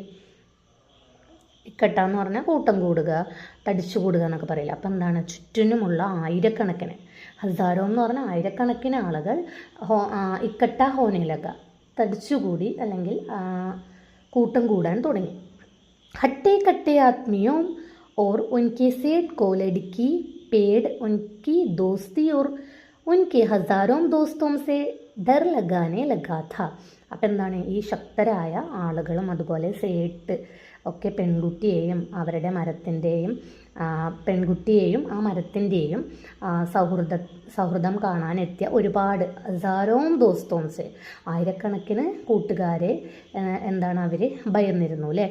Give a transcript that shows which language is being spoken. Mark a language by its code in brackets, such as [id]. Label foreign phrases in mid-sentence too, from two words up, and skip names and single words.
[ml] ഇക്കട്ട എന്ന് പറഞ്ഞാൽ കൂട്ടം കൂടുക, തടിച്ചു കൂടുക എന്നൊക്കെ പറയില്ല. അപ്പം എന്താണ്? ചുറ്റിനുമുള്ള ആയിരക്കണക്കിന്, ഹസാരോം എന്ന് പറഞ്ഞാൽ ആയിരക്കണക്കിന് ആളുകൾ [hi] इकट्ठा होने लगा, [ml] തടിച്ചുകൂടി അല്ലെങ്കിൽ കൂട്ടം കൂടാൻ തുടങ്ങി. [hi] हट्टे कट्टे आदमियों और उनके सेठ को लड़की पेड़ उनकी दोस्ती और उनके हज़ारों दोस्तों से डर लगाने लगा था. [ml] അപ്പം എന്താണ്? ഈ ശക്തരായ ആളുകളും അതുപോലെ സേട്ട് ഒക്കെ പെൺകുട്ടിയെയും അവരുടെ മരത്തിൻ്റെയും പെൺകുട്ടിയെയും ആ മരത്തിൻ്റെയും സൗഹൃദം കാണാനെത്തിയ ഒരുപാട് [hi] हज़ारों दोस्तों, [ml] ആയിരക്കണക്കിന് കൂട്ടുകാരെ എന്താണ് അവർ ഭയന്നിരുന്നു അല്ലേ.